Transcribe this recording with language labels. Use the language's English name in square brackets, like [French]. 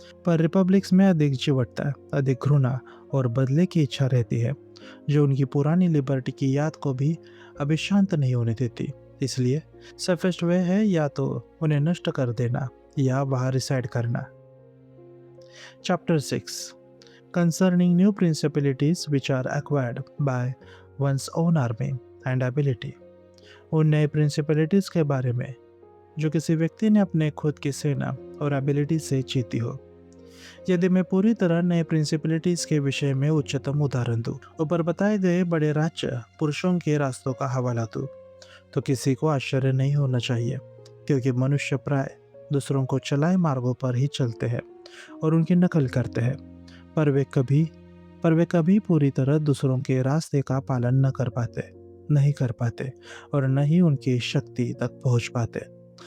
[Hindi] पर रिपब्लिक्स में अधिक चिवटता, अधिक घृणा और बदले की इच्छा रहती है, जो उनकी पुरानी लिबर्टी की याद को भी अभी शांत नहीं होने देती। इसलिए सेफेस्ट वे है या तो उन्हें नष्ट कर देना या वहाँ रिसाइड करना। [English] Chapter 6 Concerning new principalities which are acquired by one's own army and ability। [Hindi] उन नए प्रिंसिपलिटीज के बारे में जो किसी व्यक्ति ने अपने खुद की सेना और एबिलिटी से जीती हो। यदि मैं पूरी तरह नए प्रिंसिपलिटीज के विषय में उच्चतम उदाहरण दूं, ऊपर बताए गए बड़े राज्य पुरुषों के रास्तों का हवाला दूं, तो किसी को आश्चर्य नहीं होना चाहिए, क्योंकि मनुष्य प्राय दूसरों को चलाए मार्गों पर ही चलते हैं और उनकी नकल करते हैं, पर वे कभी पूरी तरह दूसरों के रास्ते का पालन नहीं कर पाते और न ही उनकी शक्ति तक पहुंच पाते।